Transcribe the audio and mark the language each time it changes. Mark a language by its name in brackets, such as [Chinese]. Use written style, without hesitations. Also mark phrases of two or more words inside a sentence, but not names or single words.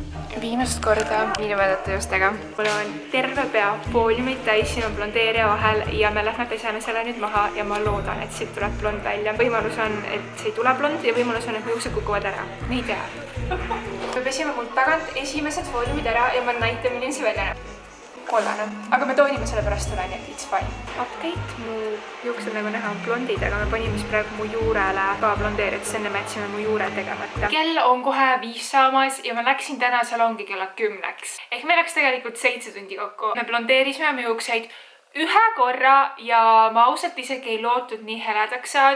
[Estonian] Viimast korda niinimedate juustega. Mul on terve pea fooliumid täis, siin on blondeerija vahel ja me lähme peseme selle nüüd maha ja ma loodan, et siit tuleb blond välja. Võimalus on, et see ei tule blond ja võimalus on, et mu juuksed kukuvad ära. Me ei tea. Me pesime mul tagant esimesed fooliumid ära ja ma näitan, milline see välja näeb. Kollane. Aga me toonime selle pärast üle, nii et [English] it's fine. [Estonian] Update, mu juuksed nagu näha on blondid, aga me panime praegu mu juurele ka blondeerit, siis enne me jätsime mu juure tegemata. Kell on kohe 5 saamas ja ma läksin täna salongi kella 10-ks. Ehk me läks tegelikult 7 tundi kokku. Me blondeerisime mu juukseid ühe korra ja ma ausalt isegi ei lootnud nii heledaks saada.